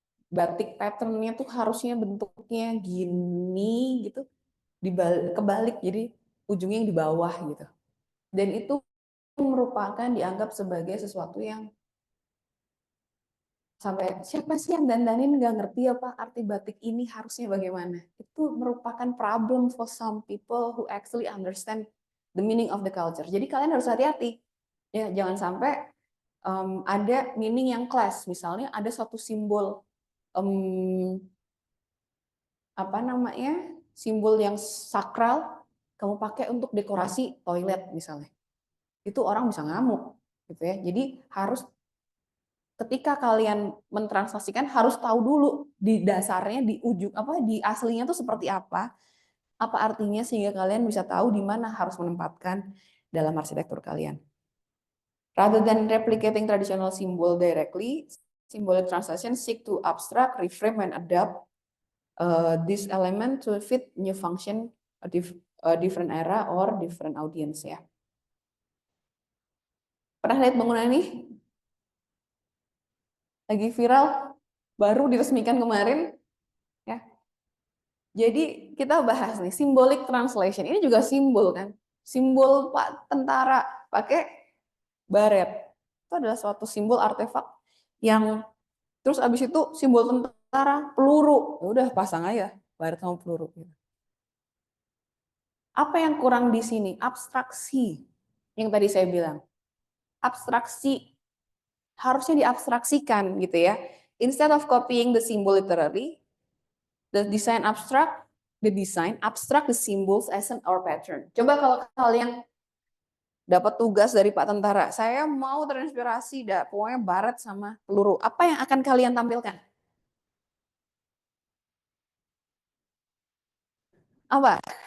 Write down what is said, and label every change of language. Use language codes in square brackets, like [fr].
[id] Batik patternnya tuh harusnya bentuknya gini gitu, kebalik, jadi ujungnya yang di bawah gitu. Dan itu merupakan dianggap sebagai sesuatu yang sampai siapa sih yang dandanin nggak ngerti apa arti batik ini harusnya bagaimana. Itu merupakan [en] problem for some people who actually understand the meaning of the culture. [id] Jadi kalian harus hati-hati ya, jangan sampai ada meaning yang clash. Misalnya ada satu simbol apa namanya, simbol yang sakral kamu pakai untuk dekorasi toilet misalnya, itu orang bisa ngamuk gitu ya. Jadi harus ketika kalian mentranslasikan harus tahu dulu di dasarnya, di ujung apa, di aslinya tuh seperti apa artinya, sehingga kalian bisa tahu di mana harus menempatkan dalam arsitektur kalian. [en] Rather than replicating traditional symbol directly, symbolic translation seek to abstract, reframe, and adapt this element to fit new function, a different era or different audience ya. [id] Pernah lihat bangunan ini? Lagi viral, baru diresmikan kemarin ya. Jadi kita bahas nih symbolic translation. Ini juga simbol kan? Simbol Pak tentara pakai baret. Itu adalah suatu simbol artefak yang terus abis itu simbol tentara peluru. Ya udah pasang aja baret sama peluru gitu. Apa yang kurang di sini? Abstraksi. Yang tadi saya bilang. Abstraksi harusnya diabstraksikan gitu ya. [en] Instead of copying the symbol literally, the design abstract the symbols as an or pattern. [id] Coba kalau kalian dapat tugas dari Pak Tentara, saya mau terinspirasi pokoknya baret sama peluru. Apa yang akan kalian tampilkan? Apa?